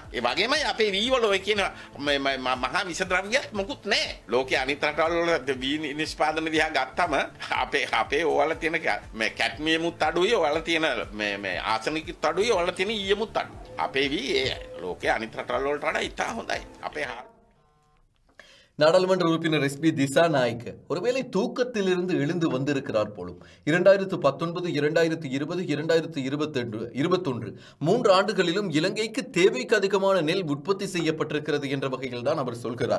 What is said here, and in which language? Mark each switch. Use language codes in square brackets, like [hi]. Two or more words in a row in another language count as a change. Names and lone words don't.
[si] ඒ වගේමයි අපේ වී වල ඔය කියන මහා විස ද්‍රව්‍යයක් මොකුත් නැහැ. ලෝකයේ අනිත් රටවල් වල වී නිෂ්පාදන දිහා ගත්තම අපේ ඕවල තියෙන මේ කැඩ්මියමුත් අඩුයි, ඕවල තියෙන මේ ආසනිකුත් අඩුයි, ඕවල තියෙන ඊයමුත් අඩුයි. අපේ වී ලෝකයේ අනිත් රටවල් වලට වඩා ඉතා හොඳයි. අපේ [ta] நாடாளுமன்ற உறுப்பினர் எஸ்பி திசாநாயக்க ஒருவேளை தூக்கத்திலிருந்து எழுந்து வந்திருக்கிறார் போலும். 2019 2020 2021 3 ஆண்டுகளிலும் இலங்கைக்கு தேவைக்கு அதிகமான நெல் உற்பத்தி செய்யப்பட்டிருக்கிறது என்ற வகையில் தான் அவர் சொல்கிறார்.